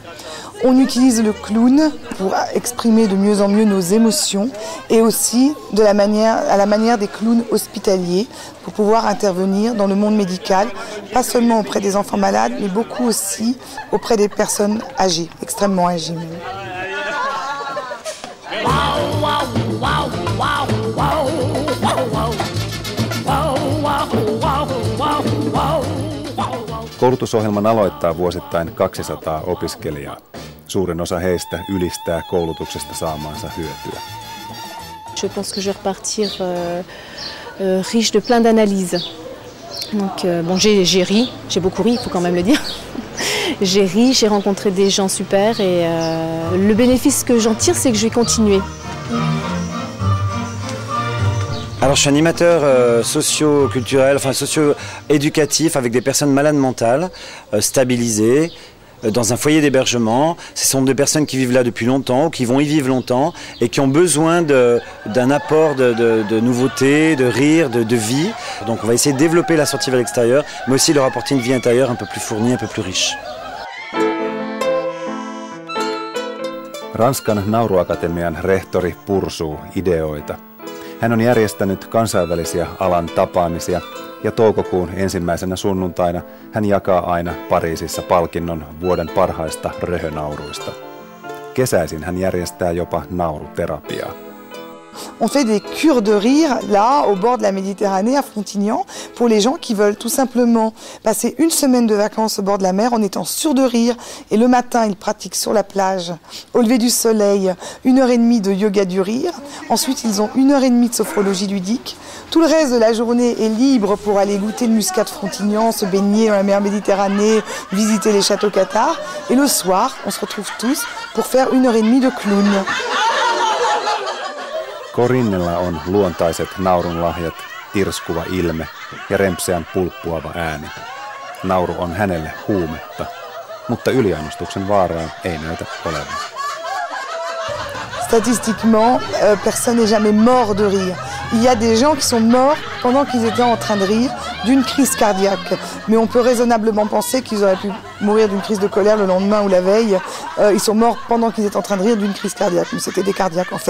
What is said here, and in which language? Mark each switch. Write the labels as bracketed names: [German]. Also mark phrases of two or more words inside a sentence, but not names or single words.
[French] On utilise le clown pour exprimer de mieux en mieux nos émotions et aussi à la manière des clowns hospitaliers pour pouvoir intervenir dans le monde médical, pas seulement auprès des enfants malades, mais beaucoup aussi auprès des personnes âgées, extrêmement âgées même. [Finnish] Koulutusohjelman aloittaa vuosittain 200 opiskelijaa. Suurin osa heistä ylistää koulutuksesta saamaansa hyötyä. [French] Je pense que je vais repartir riche de plein d'analyses. Donc bon, j'ai ri, j'ai beaucoup ri, il faut quand même le dire. J'ai ri, j'ai rencontré des gens super et le bénéfice que j'en tire, c'est que je vais continuer. Alors je suis animateur socio-culturel, enfin socio-éducatif avec des personnes malades mentales, stabilisées, dans un foyer d'hébergement. Ce sont des personnes qui vivent là depuis longtemps ou qui vont y vivre longtemps et qui ont besoin d'un apport de nouveautés, de rire, de vie. Donc on va essayer de développer la sortie vers l'extérieur, mais aussi leur apporter une vie intérieure un peu plus fournie, un peu plus riche. [Finnish] Ranskan Nauruakatemian rehtori pursuu ideoita. Hän on järjestänyt kansainvälisiä alan tapaamisia ja toukokuun ensimmäisenä sunnuntaina hän jakaa aina Pariisissa palkinnon vuoden parhaista röhönauruista. Kesäisin hän järjestää jopa nauruterapiaa. [French] On fait des cures de rire, là, au bord de la Méditerranée, à Frontignan, pour les gens qui veulent tout simplement passer une semaine de vacances au bord de la mer en étant sûrs de rire. Et le matin, ils pratiquent sur la plage, au lever du soleil, 1h30 de yoga du rire. Ensuite, ils ont 1h30 de sophrologie ludique. Tout le reste de la journée est libre pour aller goûter le muscat de Frontignan, se baigner dans la mer Méditerranée, visiter les châteaux cathares. Et le soir, on se retrouve tous pour faire 1h30 de clown. [Finnish] Corinnella on luontaiset naurunlahjat, tirskuva ilme ja rempseän pulppuava ääni. Nauru on hänelle huumetta, mutta yliannostuksen vaaraa ei näytä olevan. [French] Statistiquement, personne n'est jamais mort de rire. Il y a des gens qui sont morts pendant qu'ils étaient en train de rire d'une crise cardiaque. Mais on peut raisonnablement penser qu'ils auraient pu mourir d'une crise de colère le lendemain ou la veille. Ils sont morts pendant qu'ils étaient en train de rire d'une crise cardiaque. Mais c'était des cardiaques en fait.